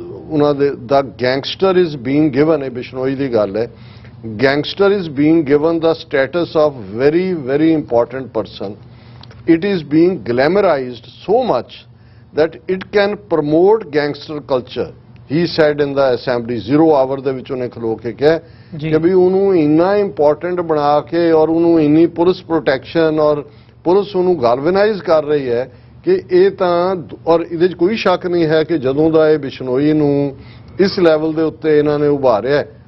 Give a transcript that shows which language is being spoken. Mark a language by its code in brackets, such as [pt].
[pa] ਉਹਨਾਂ ਦੇ [en] ਦਾ gangster is being given, [pa] ਇਹ ਬਿਸ਼ਨੋਈ ਦੀ ਗੱਲ ਹੈ, [en] gangster is being given the status of very, very important person. It is being glamorized so much that it can promote gangster culture. He said in the assembly, 0 hour [pa] ਦੇ ਵਿੱਚ ਉਹਨੇ ਖਲੋ ਕੇ ਕਿਹਾ ਕਿ ਵੀ ਉਹਨੂੰ ਇੰਨਾ ਇੰਪੋਰਟੈਂਟ ਬਣਾ ਕੇ ਔਰ ਉਹਨੂੰ ਇੰਨੀ ਪੁਲਿਸ ਪ੍ਰੋਟੈਕਸ਼ਨ ਔਰ ਪੁਲਿਸ ਉਹਨੂੰ ਗੈਲਵਨਾਈਜ਼ ਕਰ ਰਹੀ ਹੈ ਕਿ ਇਹ ਤਾਂ, ਔਰ ਇਹਦੇ 'ਚ ਕੋਈ ਸ਼ੱਕ ਨਹੀਂ ਹੈ ਕਿ ਜਦੋਂ ਦਾ ਇਹ ਬਿਸ਼ਨੋਈ ਨੂੰ ਇਸ ਲੈਵਲ ਦੇ ਉੱਤੇ ਇਹਨਾਂ ਨੇ ਉਭਾਰਿਆ,